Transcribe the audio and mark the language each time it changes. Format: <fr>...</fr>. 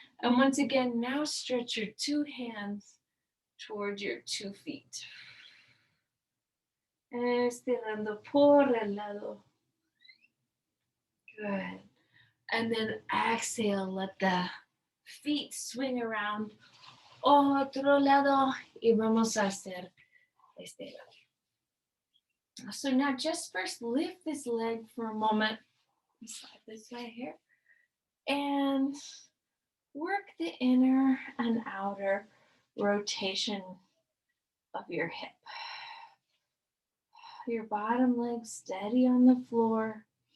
<en>And once again, now stretch your two hands towards your 2 feet.</en> <es>Estirando por el lado. Good.</es> <en>And then exhale, let the feet swing around.</en> <es>Otro lado. Y vamos a hacer este lado.</es> <en>So now just first lift this leg for a moment. Slide this way here. And work the inner and outer rotation of your hip. Your bottom leg steady on the floor.</en>